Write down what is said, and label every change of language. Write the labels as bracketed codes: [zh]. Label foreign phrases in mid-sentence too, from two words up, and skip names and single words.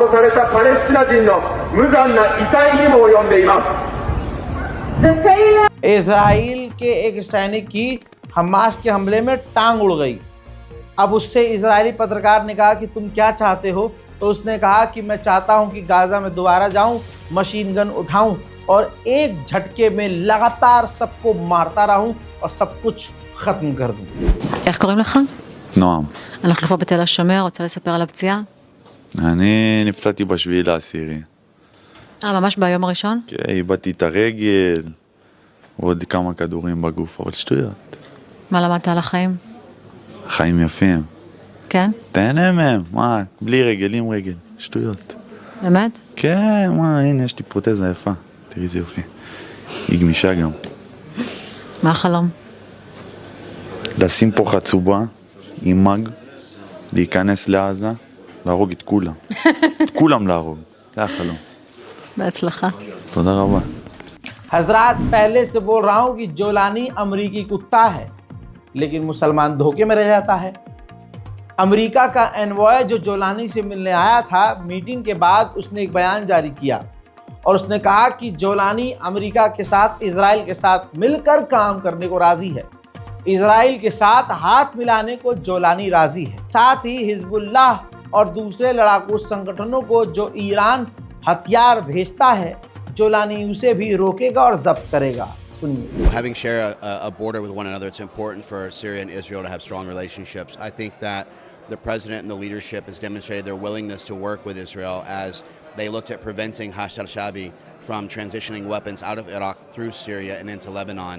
[ja] されたパレスチナ人の無残な遺体にも及んでいます。 [hi] इजराइल के एक सैनिक की हमास के हमले में टांग उड़ गई। अब उससे इजरायली पत्रकार ने कहा कि तुम क्या चाहते हो, तो उसने कहा कि मैं चाहता हूं कि गाजा में दोबारा जाऊं, [en] machine gun [hi] उठाऊं और एक झटके में लगातार सबको मारता रहूं और सब कुछ खत्म कर दूं। [he] איך קוראים לך? נועם. אנחנו פה בתל השומר, רוצה לספר על הפציעה? אני נפצעתי ב7/10. ממש ביום הראשון? כן, איבדתי את הרגל, ועוד כמה כדורים בגוף, אבל שטויות. מה למדת על החיים? חיים יפים. כן? תהנה מהם, מה, בלי רגל, עם רגל, שטויות. באמת? כן, מה, הנה, יש לי פרוטזה יפה, תראי איזה יופי. היא גמישה גם. מה החלום? לשים פה חצובה עם מג, להיכנס לעזה, להרוג את כולם. את כולם להרוג. זה החלום. בהצלחה. תודה רבה. [hi] हजरात, पहले से बोल रहा हूं कि जोलानी अमरीकी कुत्ता है, लेकिन मुसलमान धोखे में रह जाता है। अमेरिका का एनवॉय जो जोलानी से मिलने आया था, मीटिंग के बाद उसने एक बयान जारी किया और उसने कहा कि जोलानी अमेरिका के साथ, इजराइल के साथ मिलकर काम करने को राजी है। इजराइल के साथ हाथ मिलाने को जोलानी राजी है। साथ ही हिजबुल्लाह और दूसरे लड़ाकू संगठनों को जो ईरान हथियार भेजता है, जोलानी उसे भी रोकेगा और जब्त करेगा। सुनिए। [en] Having share a border with one another, it's important for Syria and Israel to have strong relationships. I think that the president and the leadership has demonstrated their willingness to work with Israel as they looked at preventing Hashd al-Shaabi from transitioning weapons out of Iraq through Syria and into Lebanon.